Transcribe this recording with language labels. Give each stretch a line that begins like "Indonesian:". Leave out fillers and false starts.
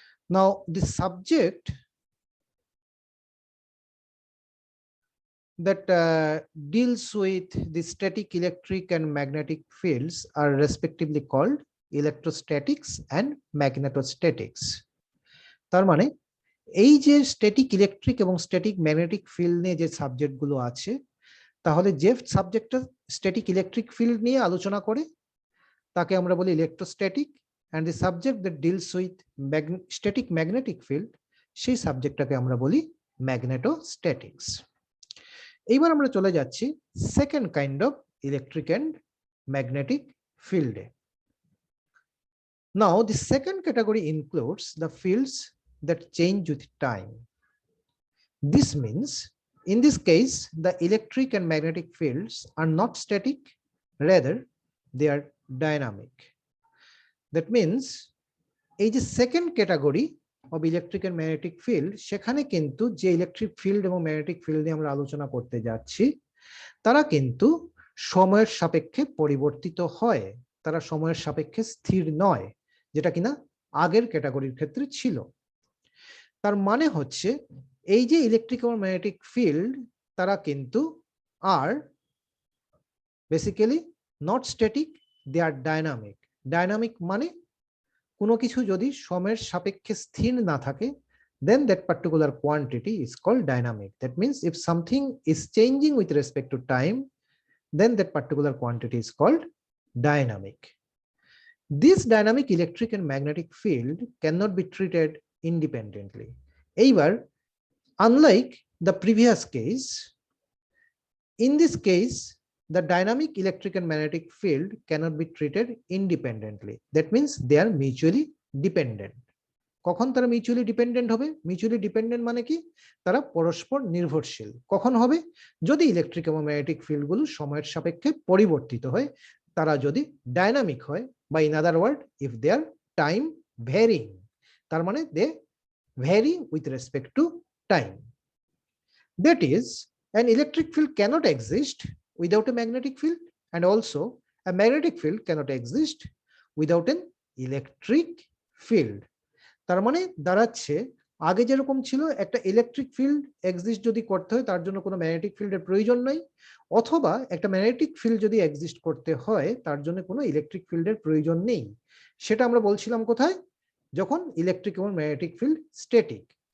English: Now, the subject that deals with the static electric and magnetic fields are respectively called electrostatics and magnetostatics.
Bangla: তার মানে এই যে static electric এবং static magnetic field নিয়ে যে সাবজেক্টগুলো আছে, তাহলে যে সাবজেক্টটা স্ট্যাটিক ইলেকট্রিক ফিল্ড নিয়ে আলোচনা করে তাকে আমরা বলি electrostatic,
English: and the subject that deals with static magnetic field,
Bangla: সেই সাবজেক্টটাকে আমরা বলি ম্যাগনেটোস্ট্যাটিক্স। এইবার আমরা চলে যাচ্ছি second kind of electric and magnetic ফিল্ডে।
English: Now, the second category includes the fields that change with time. This means, in this case, the electric and magnetic fields are not static, rather they are dynamic. That means,
Bangla: এই যে second category of electric and magnetic field, সেখানে কিন্তু যে electric field এবং magnetic field নিয়ে আমরা আলোচনা করতে যাচ্ছি, তারা কিন্তু সময়ের সাপেক্ষে পরিবর্তিত হয়, তারা সময়ের সাপেক্ষে স্থির নয়, যেটা কিনা আগের ক্যাটাগরির ক্ষেত্রে ছিল। তার মানে হচ্ছে এই যে ইলেকট্রিক এবং ম্যাগনেটিক ফিল্ড, তারা কিন্তু আর
English: Basically not static, they are dynamic.
Bangla: Dynamic মানে কোনো কিছু যদি সময়ের সাপেক্ষে স্থির না থাকে,
English: then that particular quantity is called dynamic. That means if something is changing with respect to time, then that particular quantity is called dynamic. This dynamic electric and magnetic field cannot be treated independently.
Bangla: এইবার
English: unlike the previous case, in this case the dynamic electric and magnetic field cannot be treated independently. That means they are mutually dependent.
Bangla: কখন তারা mutually dependent হবে? Mutually dependent মানে কি? তারা পরস্পর নির্ভরশীল। কখন হবে? যদি ইলেকট্রিক এবং ম্যাগনেটিক ফিল্ডগুলো সময়ের সাপেক্ষে পরিবর্তিত হয়, তারা যদি ডাইনামিক হয়, বা
English: in other word if they are time varying,
Bangla: তার মানে
English: They vary with respect to time. That is an electric field cannot exist without a magnetic field, and also a magnetic field cannot exist without an electric field.
Bangla: তার মানে দাঁড়াচ্ছে আগে যেরকম ছিল একটা electric field exist যদি করতে হয় তার জন্য কোনো ম্যাগনেটিক ফিল্ডের প্রয়োজন নাই, অথবা একটা ম্যাগনেটিক ফিল্ড যদি এক্সিস্ট করতে হয় তার জন্য কোনো ইলেকট্রিক ফিল্ডের প্রয়োজন নেই। সেটা আমরা বলছিলাম কোথায়? যখন ইলেকট্রিক এবং ম্যাগনেটিক ফিল্ড স্ট্যাটিক।